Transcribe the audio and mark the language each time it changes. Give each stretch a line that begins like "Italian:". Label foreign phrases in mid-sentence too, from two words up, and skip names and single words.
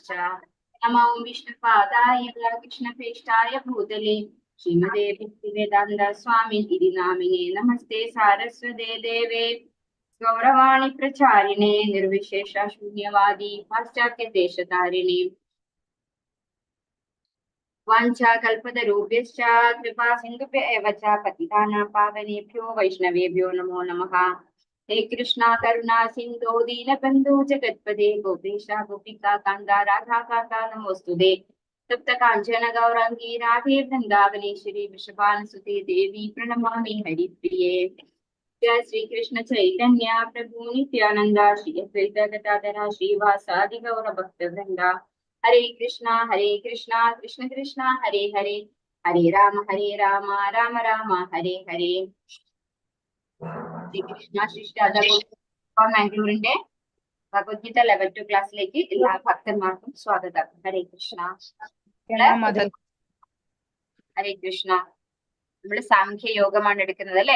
Sanskrit: നമോ വിഷ്ണുപാദായ കൃഷ്ണപേഷ്ഠായ ഭൂതലേ ശ്രീമതേ ഭക്തിവേദാന്ത സ്വാമി ഇതി നാമിനേ നമസ്തേ സാരസ്വതേ ദേവേ ഗൗരവാണി പ്രചാരിണേ നിർവിശേഷ ശൂന്യവാദി പാശ്ചാത്യ ദേശതാരിണേ. വാഞ്ചാകൽപതരുഭ്യശ്ച കൃപാ സിന്ധുഭ്യ ഏവ ച പതിതാനാം പാവനേഭ്യോ വൈഷ്ണവേഭ്യോ നമോ നമഃ. ഹേ കൃഷ്ണ കരുണാ സിന്ധോ ദീനബന്ധു ജഗത്പദേ ഗോപേശ ഗോപികാ കാന്ത രാധാകാന്ത നമോസ്തുതേ. തപ്ത കാഞ്ചന ഗൗരാംഗീ രാധേ വൃന്ദാവനേശ്വരി വൃഷഭാനുസുതേ ദേവി പ്രണമാമി ഹരിപ്രിയേ. जय श्री कृष्ण चैतन्य प्रभु नित्यानंद श्री अद्वैत गदाधर श्रीवासादि गौर भक्त वृंदा. हरे कृष्णा कृष्ण कृष्ण हरे हरे हरे राम राम राम हरे हरे.
Malayalam: ശ്രീ കൃഷ്ണ മാംഗ്ലൂരിന്റെ ഭഗവത്ഗീത ലെവൽ 2 ക്ലാസ്സിലേക്ക് എല്ലാ ഭക്തന്മാർക്കും സ്വാഗതം. ഹരേ കൃഷ്ണ. ഹരേ കൃഷ്ണ. നമ്മള് സാംഖ്യ യോഗമാണ് എടുക്കുന്നത് അല്ലെ.